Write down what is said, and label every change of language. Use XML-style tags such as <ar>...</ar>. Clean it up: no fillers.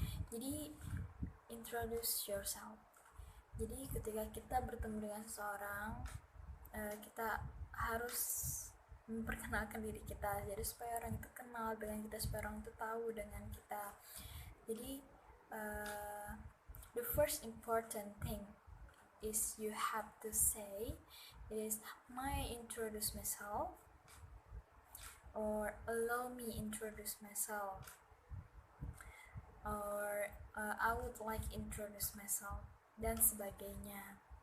<id>Jadi</id> <en>introduce yourself.</en> <id>Jadi ketika kita bertemu dengan seseorang, kita harus memperkenalkan diri kita, jadi supaya orang itu kenal dengan kita, supaya orang itu tahu dengan kita.</id> <en>Jadi the first important thing is you have to say is, may I introduce myself, or allow me introduce myself, or I would like introduce myself,</en> <id>dan sebagainya.</id>